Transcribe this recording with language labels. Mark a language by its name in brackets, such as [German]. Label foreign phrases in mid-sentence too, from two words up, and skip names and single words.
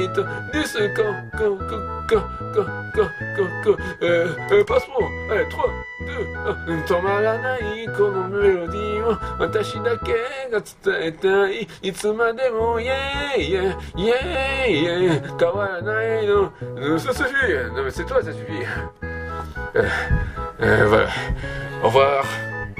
[French] Passeport. Allez, 3. [Japanese] 止まらないこのメロディーを私だけが伝えたいいつまでもイェイイェイイェイイェイ変わらないの [French] ça suffit non mais c'est toi ça suffit voilà au revoir